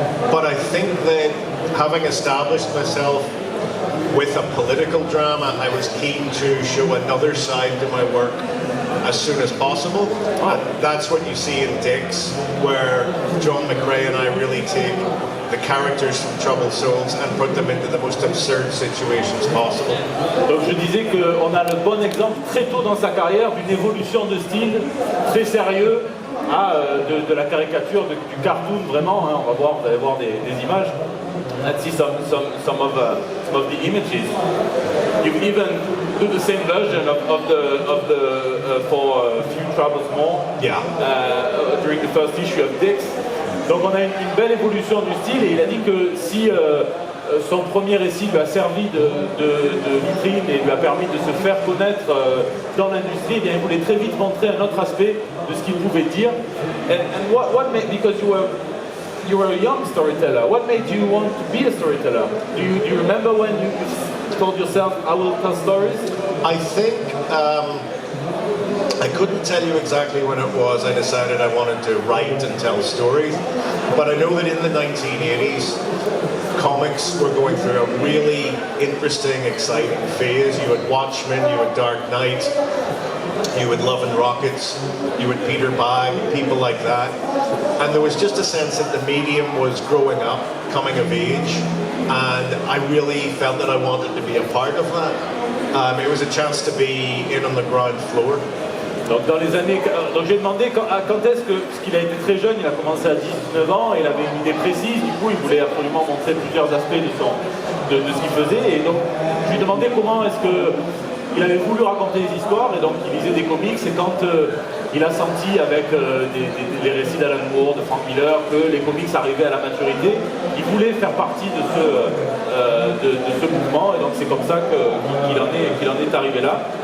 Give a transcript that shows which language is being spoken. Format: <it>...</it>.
<en>But I think that having established myself with a political drama, I was keen to show another side to my work as soon as possible. And that's what you see in Dicks, where John McRae and I really take the characters from Troubled Souls and put them into the most absurd situations possible.</en> <fr>Donc je disais qu'on a le bon exemple très tôt dans sa carrière d'une évolution de style très sérieux à de la caricature, du cartoon vraiment. Hein, on va voir, vous allez voir des images.</fr> <en>Let's see some of the images. You even do the same version of the for Few Troubles More. Yeah. During the first issue of Dicks.</en> <fr>Donc on a une belle évolution du style, et il a dit que si son premier récit lui a servi de vitrine et lui a permis de se faire connaître dans l'industrie, eh bien il voulait très vite montrer un autre aspect de ce qu'il pouvait dire.</fr> <en>And what made, because you were a young storyteller, what made you want to be a storyteller? Do you remember when you told yourself, I will tell stories? I think I couldn't tell you exactly when it was I decided I wanted to write and tell stories, but I know that in the 1980s, comics were going through a really interesting, exciting phase. You had Watchmen, you had Dark Knight, you had Love and Rockets, you had Peter Bagge, people like that. And there was just a sense that the medium was growing up, coming of age, and I really felt that I wanted to be a part of that. It was a chance to be in on the ground floor.</en> <fr>Donc dans les années, donc j'ai demandé quand est-ce que, parce qu'il a été très jeune, il a commencé à 19 ans, il avait une idée précise, du coup il voulait absolument montrer plusieurs aspects de ce qu'il faisait, et donc je lui ai demandé comment est-ce que il avait voulu raconter des histoires, et donc il lisait des comics, et quand il a senti avec les récits d'Alan Moore, de Frank Miller, que les comics arrivaient à la maturité, il voulait faire partie de ce mouvement, et donc c'est comme ça qu'il en est arrivé là.</fr>